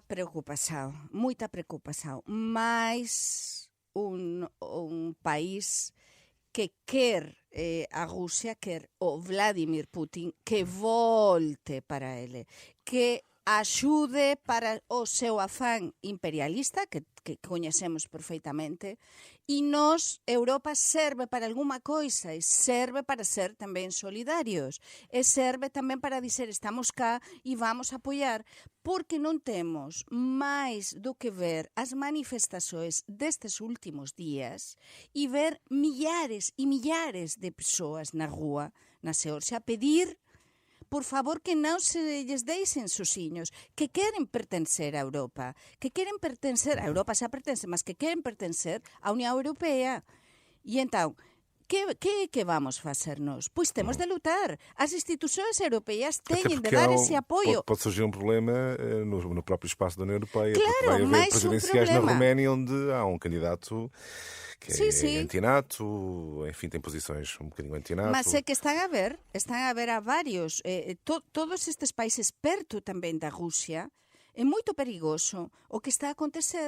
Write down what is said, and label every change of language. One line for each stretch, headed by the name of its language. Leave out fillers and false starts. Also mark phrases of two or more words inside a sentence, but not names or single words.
Portuguese: Muita preocupação. Mas um país que quer a Rússia, quer o Vladimir Putin, que volte para ele,
Galician: que axude para o seu afán imperialista, que coñecemos
Portuguese: perfeitamente, e nós, Europa, serve para alguma coisa, e serve para ser
Galician: tamén solidarios,
Portuguese: e serve tamén para dizer estamos cá e vamos apoiar,
Galician: porque non temos máis do que ver as manifestações destes últimos días e ver millares e millares de persoas na rúa, na Geórgia, a pedir por favor, que non se lles deixen sozinhos, que queren pertencer a Europa, a Europa xa pertence, mas que queren pertencer á Unión Europea. E entón, que vamos facer nós? Pois temos de lutar. As institucións europeas teñen de dar esse apoio.
Portuguese: Pode surgir um problema no próprio espaço da União Europeia. Claro, vai haver presidenciais na Roménia onde há um candidato que é antinato, enfim, tem posições um bocadinho antinato.
Galician: Mas é que están a ver a vários. Todos estes países perto tamén da Rússia, é moito perigoso o que está a acontecer.